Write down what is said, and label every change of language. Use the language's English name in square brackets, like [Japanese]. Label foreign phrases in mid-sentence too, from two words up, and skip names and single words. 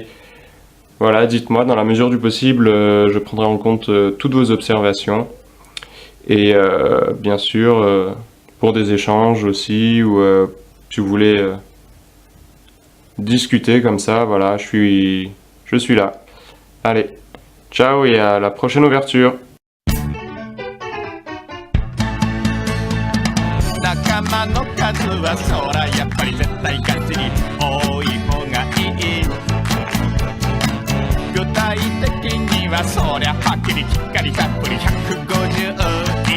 [French] Voilà, dites-moi, dans la mesure du possible, je prendrai en compte toutes vos observations et bien sûr pour des échanges aussi ou si vous voulez discuter comme ça, voilà, je suis là. Allez, ciao et à la prochaine ouverture. [Japanese] 仲間の数はそらやっぱり絶対ガチに多い方がいい具体的にはそりゃはっきりきっかりたっぷり150